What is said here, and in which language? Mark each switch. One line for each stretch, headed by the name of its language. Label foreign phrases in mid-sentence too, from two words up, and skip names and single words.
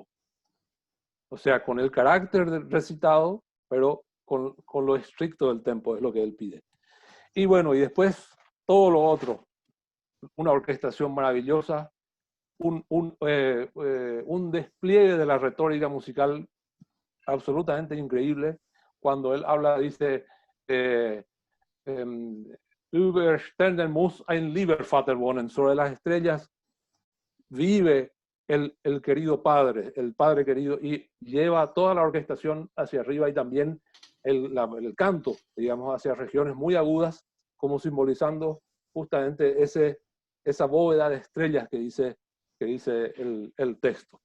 Spanish: O sea, con el carácter recitado, pero con lo estricto del tempo, es lo que él pide. Y bueno, y después todo lo otro, una orquestación maravillosa, un despliegue de la retórica musical absolutamente increíble. Cuando él habla, dice,
German: über Sternen muss ein lieber Vater wohnen,
Spanish: sobre las estrellas vive el querido padre, el padre querido, y lleva toda la orquestación hacia arriba, y también el canto, digamos, hacia regiones muy agudas, como simbolizando justamente esa bóveda de estrellas que dice el texto.